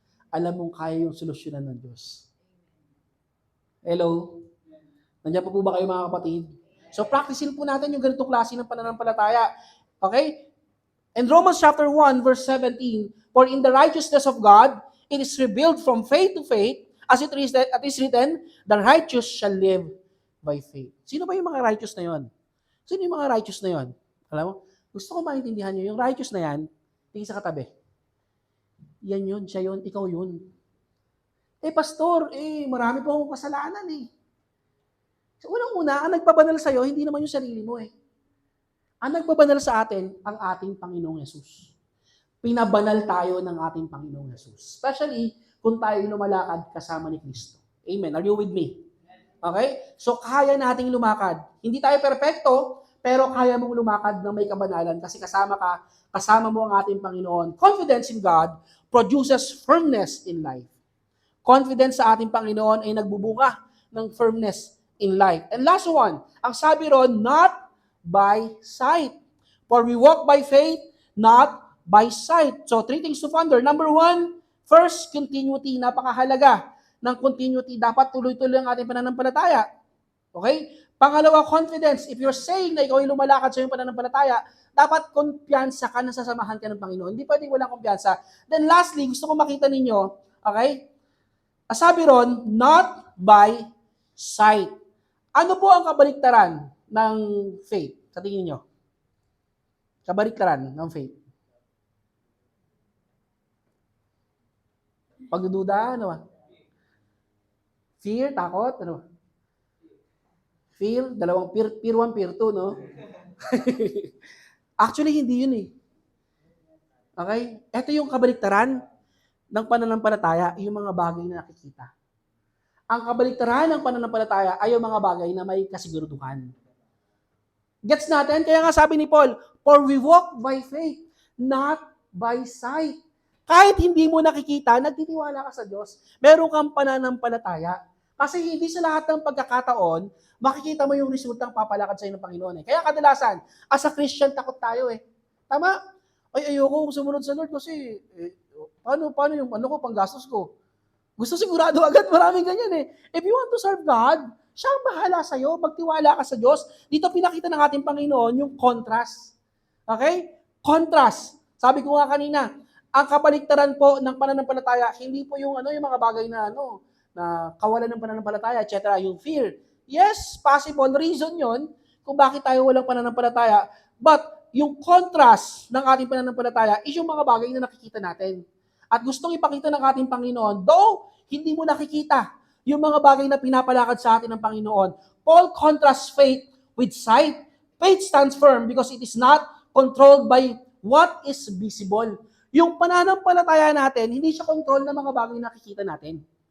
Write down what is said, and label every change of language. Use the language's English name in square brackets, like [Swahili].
[Filipino] Alam mong kaya yung solusyonan ng Diyos. Hello? Nandiyan po ba kayo mga kapatid? So practicein po natin yung ganitong klase ng pananampalataya. Okay? [English] In Romans chapter 1 verse 17, for in the righteousness of God, it is revealed from faith to faith, as it is written, the righteous shall live by faith. [Filipino] Sino ba yung mga righteous na yon? Sino yung mga righteous na yon? Alam mo? Gusto ko maintindihan nyo, yung righteous na yan, tingin sa katabi. Yan yun, siya yun, ikaw yun. Eh pastor, marami po akong kasalanan eh. So, unang-una, ang nagpabanal sa'yo, hindi naman yung sarili mo eh. Ang nagpabanal sa atin, ang ating Panginoong Yesus. Pinabanal tayo ng ating Panginoong Yesus. Especially, kung tayo lumalakad kasama ni Kristo. Amen. [English] Are you with me? [Filipino] Okay? So, kaya nating lumakad. Hindi tayo perpekto, pero kaya mong lumakad ng may kabanalan kasi kasama mo ang ating Panginoon. [English] Confidence in God produces firmness in life. [Filipino] Confidence sa ating Panginoon ay nagbubunga ng [English] firmness in life. And last one, [Filipino] ang sabi ron, [English] not by sight. For we walk by faith, not by sight. So, 3 things to ponder. Number 1, first, continuity. [Filipino] Napakahalaga ng continuity. Dapat tuloy-tuloy ang ating pananampalataya. Okay? Pangalawa, confidence. [English] If you're saying [Filipino] na ikaw ay lumalakad sa iyong pananampalataya, dapat kumpiyansa ka na sasamahan ka ng Panginoon. Hindi pwedeng walang kumpiyansa. [English] Then lastly, [Filipino] gusto ko makita ninyo, okay? Sabi ron, [English] not by sight. [Filipino] Ano po ang kabaliktaran ng faith? Sa tingin niyo? Kabaliktaran ng faith. Pagdududa, ano ba? Fear, takot, ano ba? Fear, dalawang peer 1, peer 2, no? Actually, hindi yun eh. Okay? Ito yung kabaliktaran ng pananampalataya, yung mga bagay na nakikita. Ang kabaliktaran ng pananampalataya ay yung mga bagay na may kasiguraduhan. Gets natin? Kaya nga sabi ni Paul, [English] for we walk by faith, not by sight. [Filipino] Kahit hindi mo nakikita, nagtitiwala ka sa Diyos. Meron kang pananampalataya. Kasi hindi sa lahat ng pagkakataon, makikita mo yung resultang papalakad sa'yo ng Panginoon. Kaya kadalasan, as a Christian, takot tayo Tama? Ay, ayoko sumunod sa Lord kasi, paano yung panggastos ko? Gusto sigurado agad, maraming ganyan [English] If you want to serve God, [Filipino] siya ang bahala sa'yo, magtiwala ka sa Diyos. Dito pinakita ng ating Panginoon yung contrast. Okay? Contrast. Sabi ko nga kanina, ang kabaliktaran po ng pananampalataya, hindi po yung yung mga bagay na na kawalan ng pananampalataya, etc., yung fear. Yes, possible reason yon kung bakit tayo walang pananampalataya. But yung contrast ng ating pananampalataya is yung mga bagay na nakikita natin. At gustong ipakita ng ating Panginoon, though hindi mo nakikita yung mga bagay na pinapalakad sa atin ng Panginoon, [English] Paul contrasts faith with sight. Faith stands firm because it is not controlled by what is visible. [Filipino] Yung pananampalataya natin, hindi siya control ng mga bagay na nakikita natin.